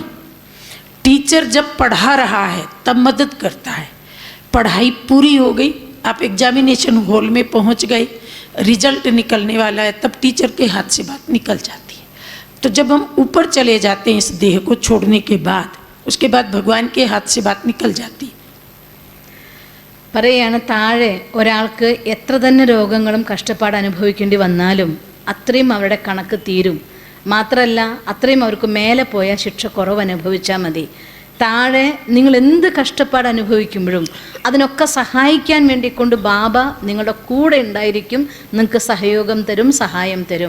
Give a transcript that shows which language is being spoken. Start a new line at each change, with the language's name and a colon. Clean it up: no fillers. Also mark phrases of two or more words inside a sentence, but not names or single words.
Hindi: टीचर जब पढ़ा रहा है तब मदद करता है. पढ़ाई पूरी हो गई, आप
English: examination hall
Hindi: में पहुंच गए, रिजल्ट निकलने वाला है, तब टीचर के हाथ से बात निकल जाती है. तो जब हम ऊपर चले जाते हैं इस देह को छोड़ने के बाद, उसके बाद भगवान के हाथ से बात निकल जाती है.
Malayalam: പറയുകയാണ്, താഴെ ഒരാൾക്ക് എത്ര തന്നെ രോഗങ്ങളും കഷ്ടപ്പാട് അനുഭവിക്കേണ്ടി വന്നാലും അത്രയും അവരുടെ കണക്ക് തീരും. മാത്രമല്ല അത്രയും അവർക്ക് മേലെ പോയാൽ ശിക്ഷ കുറവ് അനുഭവിച്ചാൽ മതി. താഴെ നിങ്ങൾ എന്ത് കഷ്ടപ്പാട് അനുഭവിക്കുമ്പോഴും അതിനൊക്കെ സഹായിക്കാൻ വേണ്ടിക്കൊണ്ട് ബാബ നിങ്ങളുടെ കൂടെ ഉണ്ടായിരിക്കും, നിങ്ങൾക്ക് സഹയോഗം തരും, സഹായം തരും.